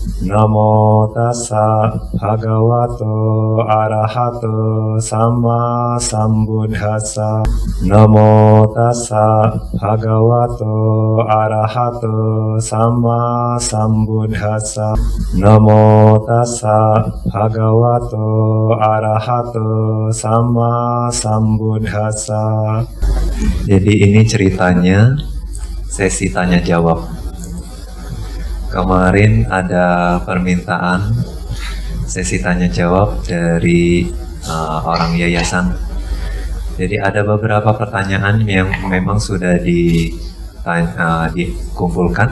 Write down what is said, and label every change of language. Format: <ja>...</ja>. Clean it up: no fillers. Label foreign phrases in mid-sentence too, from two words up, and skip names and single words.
<pi>Namo tassa bhagavato arahato samma sambuddhassa. Namo tassa bhagavato arahato samma sambuddhassa. Namo tassa bhagavato arahato samma sambuddhassa.</pi> <id>Jadi ini ceritanya sesi tanya jawab. Kemarin ada permintaan sesi tanya jawab dari orang yayasan. Jadi ada beberapa pertanyaan yang memang sudah dikumpulkan.</id>